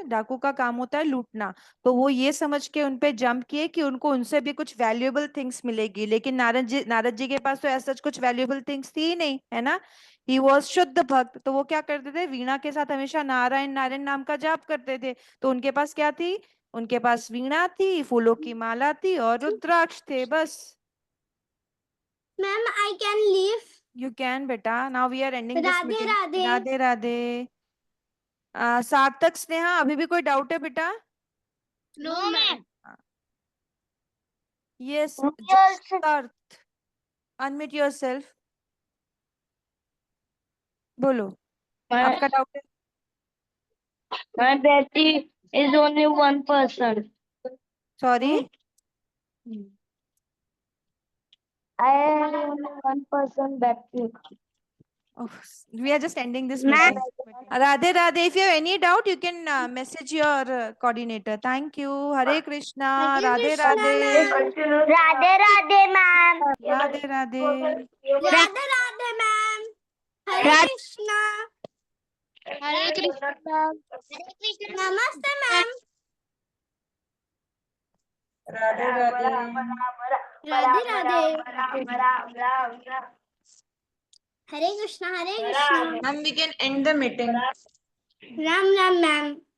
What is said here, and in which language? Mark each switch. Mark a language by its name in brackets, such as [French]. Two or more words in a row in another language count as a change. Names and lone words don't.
[Hindi] डाकू का काम होता है लूटना। तो वो ये समझ के उनपे जंप किए कि उनको उनसे भी कुछ [English] valuable things [Hindi] मिलेगी, लेकिन नारद जी के पास तो ऐसा कुछ [English] valuable things [Hindi] थी ही नहीं, है ना। [English] he was [Hindi] शुद्ध भक्त। तो वो क्या करते थे? वीणा के साथ हमेशा नारायण नारायण नाम का जाप करते थे। तो उनके पास क्या थी? उनके पास वीणा थी, फूलों की माला थी, और रुद्राक्ष थे, बस। [English] ma'am I can leave. you can बेटा, now we are ending this राधे मीटिंग। [Hindi] राधे। राधे राधे। सार्थक स्नेहा, अभी भी कोई डाउट है बेटा? [English] no ma'am. यस Yes. just unmute yourself, [Hindi] बोलो आपका डाउट है। [English] My battery is only 1%. सॉरी, I have only 1% battery. we are just ending this Ma'am. meeting. Radhe Radhe, if you have any doubt you can message your coordinator. Thank you. Hare Krishna. Radhe Radhe. [Hindi] राधे राधे मैम। Radhe Radhe. राधे राधे मैम। हरे कृष्णा। हरे कृष्णा। नमस्ते मैम। राधे राधे। राधे राधे। हरे कृष्णा हरे कृष्णा। [English] Ma'am, we can end the meeting. [Hindi] राम राम मैम।